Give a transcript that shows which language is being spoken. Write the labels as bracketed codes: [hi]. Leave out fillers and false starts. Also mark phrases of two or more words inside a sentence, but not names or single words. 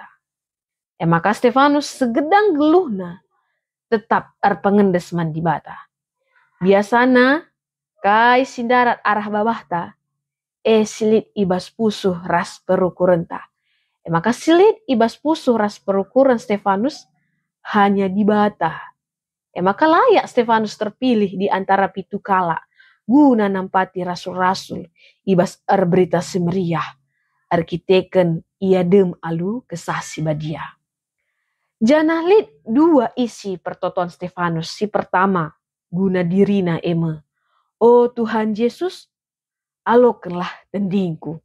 [btx] Maka Stefanus segedang geluhna, tetap arpengendes man di bata. Biasana, kai sindarat arah babahta, silit ibas pusuh ras perukurenta. Maka silit ibas pusuh ras perukuran Stefanus hanya di bata. Maka layak Stefanus terpilih di antara pitu kala guna nampati rasul-rasul ibas berita semeriah. Arkiteken ia dem alu kesasi badia. Janah lit dua isi pertoton Stefanus. Si pertama guna dirina eme. Oh Tuhan Yesus, alokenlah tendingku.